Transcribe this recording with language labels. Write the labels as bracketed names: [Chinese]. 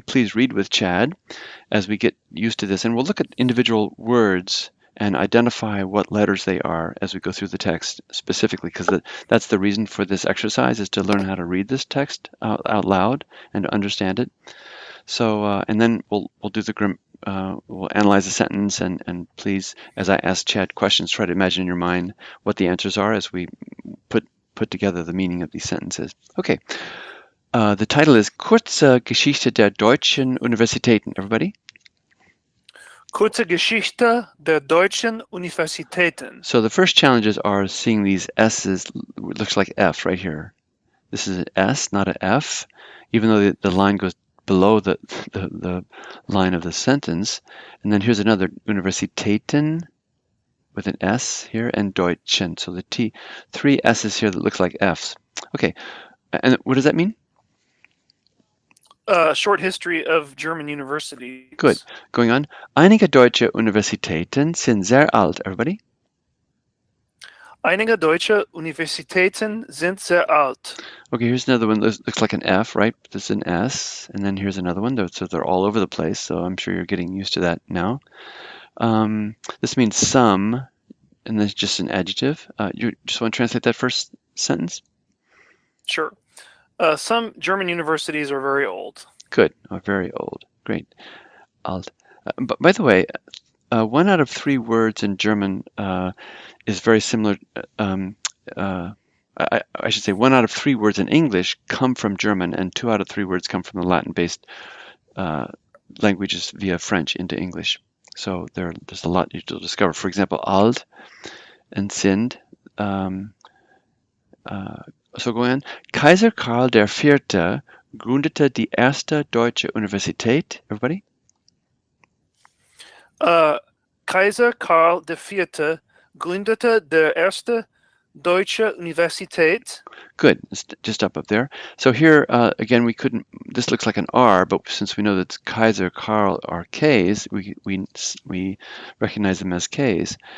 [English] Please read with Chad as we get used to this, and we'll look at individual words and identify what letters they are as we go through the text specifically, because that's the reason for this exercise, is to learn how to read this text out loud and to understand it. So, and then we'll do we'll analyze the sentence, and please, as I ask Chad questions, try to imagine in your mind what the answers are as we put together the meaning of these sentences. Okay, the title is [German] Kurze Geschichte der deutschen Universitäten. [English] Everybody? [German] Kurze Geschichte der deutschen Universitäten. [English] So the first challenges are seeing these S's, it looks like F right here. This is an S, not an F, even though the line goes below the line of the sentence. And then here's another, Universitäten, with an S here, and Deutschen. So the T, three S's here that looks like F's. Okay, and what does that mean? Short history of German universities. Good. Going on. [German] Einige deutsche Universitäten sind sehr alt. [English] Everybody? [German] Einige deutsche Universitäten sind sehr alt. [English] Okay, here's another one. This looks like an F, right? This is an S. And then here's another one. So they're all over the place. So I'm sure you're getting used to that now. This means some, and that's just an adjective. You just want to translate that first sentence? Sure. Some German universities are very old. Good. Oh, very old. Great. Alt. But by the way, 1 out of 3 words in German is very similar. I should say 1 out of 3 words in English come from German, and 2 out of 3 words come from the Latin-based languages via French into English. So there's a lot you'll discover. For example, alt and sind. So going on. [German] Kaiser Karl IV. Gründete die erste deutsche Universität. [English] Everybody? [German] Kaiser Karl IV. Gründete die erste deutsche Universität. [English] Good. Just up there. So here, again, this looks like an R, but since we know that Kaiser, Karl are Ks, we recognize them as Ks.